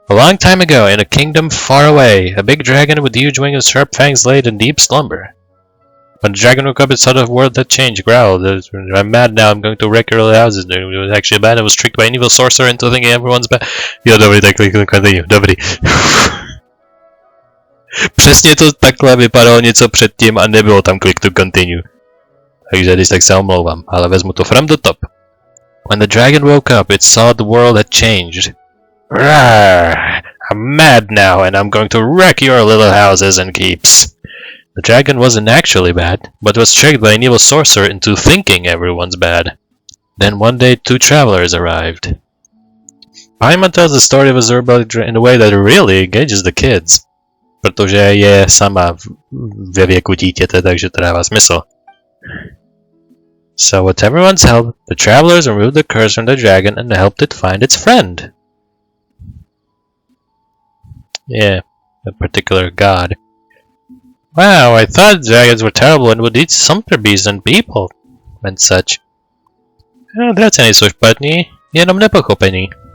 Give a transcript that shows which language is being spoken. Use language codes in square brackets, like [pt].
[en] A long time ago, in a kingdom far away, a big dragon with huge wings and sharp fangs laid in deep slumber. When the dragon woke up, it saw the world had changed, growled. I'm mad now, I'm going to wreck your little houses. It was actually bad, I was tricked by an evil sorcerer into thinking everyone's bad. [cs] Jo, dobrý, tak [en] continue, [cs] dobrý. Přesně to takhle vypadalo něco předtím a nebylo tam [en] click to continue. [cs] Takže když tak se omlouvám, ale vezmu to [en] from the top. When the dragon woke up, it saw the world had changed. Rawr! I'm mad now and I'm going to wreck your little houses and keeps. The dragon wasn't actually bad, but was tricked by an evil sorcerer into thinking everyone's bad. Then one day 2 travelers arrived. Paimon tells the story of Azurba in a way that really engages the kids. [cs] Protože je sama ve věku dítěte, takže to dává smysl. [en] So with everyone's help, the travelers removed the curse from the dragon and helped it find its friend. Yeah, a particular god. Wow, I thought dragons were terrible and would eat sumpter beasts and people and such. Oh, that's [cs] nejsou špatný, jenom nepochopení.